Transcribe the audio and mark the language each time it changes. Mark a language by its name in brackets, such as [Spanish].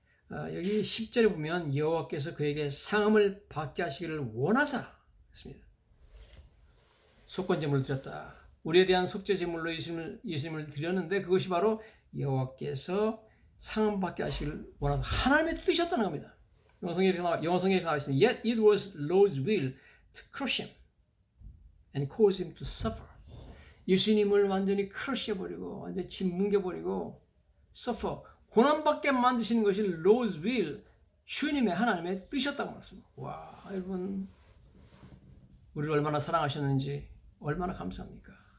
[Korean] 여기 10절에 보면 여호와께서 그에게 상함을 받게 하시기를 원하사 했습니다. 속건제물을 드렸다. 우리에 대한 속죄제물로 예수님을 드렸는데 그것이 바로 여호와께서 상함 받게 하시기를 원하사 하나님의 뜻이었다는 겁니다. 영어성에 이렇게 나와 있습니다. [English] Yet it was Lord's will to crush him and cause him to suffer. [Korean] 예수님을 완전히 크러쉬해버리고 완전히 짓뭉개버리고 suffer, 고난받게 만드시는 것이 [English] Lord's will, [Korean] 주님의 하나님의 뜻이었다고 말씀합니다. 와, 여러분 우리를 얼마나 사랑하셨는지 얼마나 감사합니까?